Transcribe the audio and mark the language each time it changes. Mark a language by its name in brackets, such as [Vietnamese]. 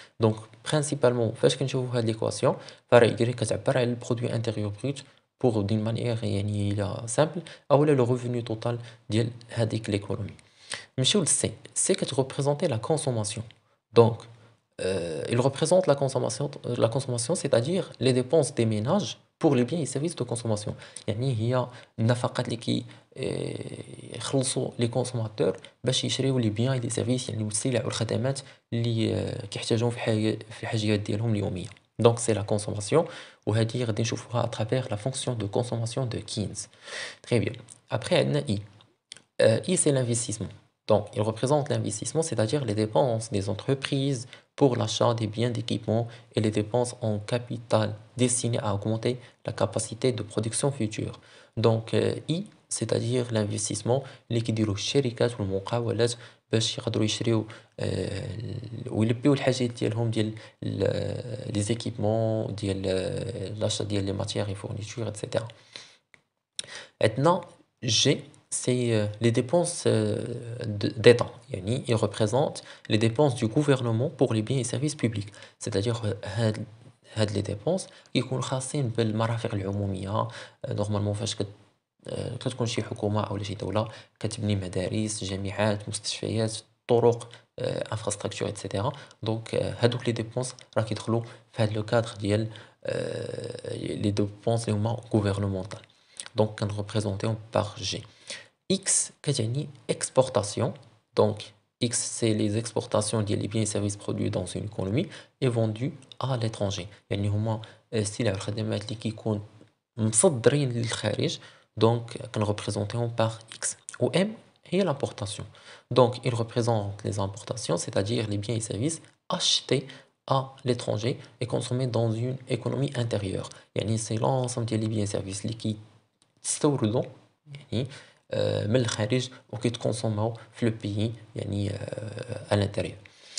[French] Donc principalement [Arabic] فاش كنشوفوا هذه [French] l'équation فراه Y [Arabic] كتعبر على [French] le produit intérieur brut pour d'une manière يعني simple اولا le revenu total ديال هذيك l'économie. [Arabic] نمشيو للC. [French] C كتreprésenter la consommation. Donc il représente la consommation, c'est-à-dire les dépenses des ménages pour les biens et services de consommation. [Arabic] يعني هي النفقات اللي يخلصوا لي كونسوماتور باش يشريو لي بيان لي سيرفيس يعني السلع والخدمات اللي كيحتاجوهم في الحاجيات ديالهم اليوميه. [French] Donc c'est la consommation [Arabic] وهذه غادي نشوفوها [French] à travers la fonction de consommation de Keynes. Très bien. Après [Arabic] عندنا [French] I. I c'est l'investissement. Donc il représente l'investissement, c'est-à-dire les dépenses des entreprises pour l'achat des biens d'équipement et les dépenses en capital destinées à augmenter la capacité de production future. Donc I c'est-à-dire l'investissement [Arabic] اللي كيديروه الشركات والمقاولات باش يقدروا يشريو ويلبيو الحاجات ديالهم ديال لي زيكيبمون ديال l'achat ديال لي ماتيير [French] et fournitures etc. [Arabic] عندنا [French] G c'est les dépenses d'État. يعني il représente les dépenses du gouvernement pour les biens et services publics. C'est-à-dire [Arabic] هاد les dépenses كيكونوا خاصين بالمرافق العمومية. نورمالمون فاش كتكون شي حكومة أو شي دولة كتبني مدارس جامعات مستشفيات طرق infrastructure etc. Donc هادوك les dépenses راه كيدخلوا في هاد لو كادر ديال les dépenses اللي هما gouvernementales. [French] Donc كنريبريزونطيهم par G. X كتعني exportation. Donc X c'est les exportations ديال les biens et services produits dans une économie et vendus à l'étranger. [Arabic] يعني هما السلع والخدمات اللي كيكون مصدرين للخارج. [French] Donc كنريبريزونطيهم par X. و M هي l'importation. Donc il représente les importations, c'est-à-dire les biens et services achetés à l'étranger et consommés dans une économie intérieure. [Arabic] يعني [French] c'est l'ensemble [Arabic] ديال [French] les biens et services [Arabic] اللي كيستوردوا يعني من الخارج وكيتكونسوماو في لو بيي يعني [French] à l'intérieur.